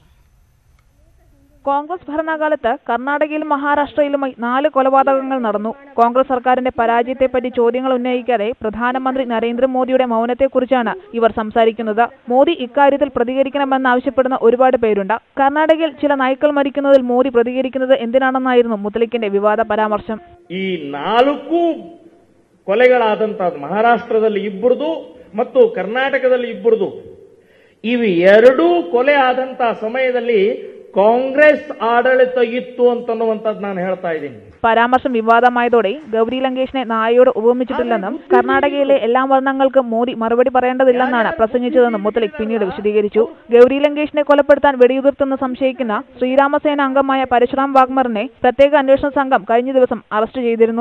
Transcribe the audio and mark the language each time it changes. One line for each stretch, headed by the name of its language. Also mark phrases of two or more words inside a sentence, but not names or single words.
Malayalam: കോൺഗ്രസ് ഭരണകാലത്ത് കർണാടകയിലും മഹാരാഷ്ട്രയിലുമായി 4 കൊലപാതകങ്ങൾ നടന്നു. കോൺഗ്രസ് സർക്കാരിന്റെ പരാജയത്തെപ്പറ്റി ചോദ്യങ്ങൾ ഉന്നയിക്കാതെ പ്രധാനമന്ത്രി നരേന്ദ്രമോദിയുടെ മൗനത്തെക്കുറിച്ചാണ് ഇവർ സംസാരിക്കുന്നത്. മോദി ഇക്കാര്യത്തിൽ പ്രതികരിക്കണമെന്നാവശ്യപ്പെടുന്ന ഒരുപാട് പേരുണ്ട്. കർണാടകയിൽ ചില നായ്ക്കൾ മരിക്കുന്നതിൽ മോദി പ്രതികരിക്കുന്നത് എന്തിനാണെന്നായിരുന്നു മുത്തലിക്കിന്റെ വിവാദ പരാമർശം.
Kannada: ಈ 4 ಕೊಲೆಗಳಾದಂತದ್ದು ಮಹಾರಾಷ್ಟ್ರದಲ್ಲಿ ಇಬ್ಬರದು ಮತ್ತು ಕರ್ನಾಟಕದಲ್ಲಿ ಇಬ್ಬರದು. ಇವು 2 ಕೊಲೆ ಆದಂತ ಸಮಯದಲ್ಲಿ ಕಾಂಗ್ರೆಸ್ ಆಡಳಿತ ഇತ್ತು ಅಂತನ್ನುವಂತದ್ದು ನಾನು ಹೇಳ್ತಾ ಇದ್ದೀನಿ.
Malayalam: പരാമർശം വിവാദമായതോടെ ഗൗരി ലങ്കേഷിനെ നായയോട് ഉപമിച്ചിട്ടില്ലെന്നും കർണാടകയിലെ എല്ലാ മരണങ്ങൾക്കും മോദി മറുപടി പറയേണ്ടതില്ലെന്നാണ് പ്രസംഗിച്ചതെന്നും മുത്തലിക് പിന്നീട് വിശദീകരിച്ചു. ഗൗരി ലങ്കേഷിനെ കൊലപ്പെടുത്താൻ വെടിയുതിർത്തെന്ന് സംശയിക്കുന്ന ശ്രീരാമസേന അംഗമായ പരശുറാം വാഗ്മറിനെ പ്രത്യേക അന്വേഷണ സംഘം കഴിഞ്ഞ ദിവസം അറസ്റ്റ് ചെയ്തിരുന്നു.